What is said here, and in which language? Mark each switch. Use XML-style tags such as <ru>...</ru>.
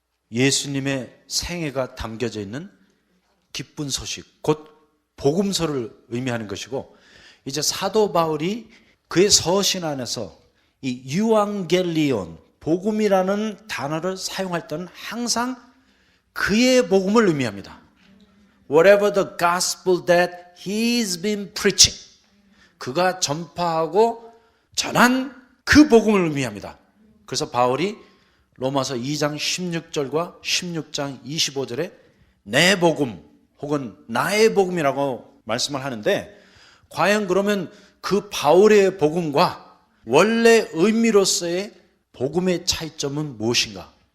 <ko>예수님의 생애가 담겨져 있는 기쁜 소식, 곧 복음서를 의미하는 것이고, 이제 사도 바울이 그의 서신 안에서 이 유앙겔리온, 복음이라는 단어를 사용할 때는 항상 그의 복음을 의미합니다.</ko> <en>Whatever the gospel that he's been preaching,</en> <ko>그가 전파하고 전한 그 복음을 의미합니다. 그래서 바울이 로마서 2장 16절과 16장 25절에 내 복음 혹은 나의 복음이라고 말씀을 하는데, 과연 그러면 그 바울의 복음과 원래 의미로서의 복음의 차이점은 무엇인가?</ko>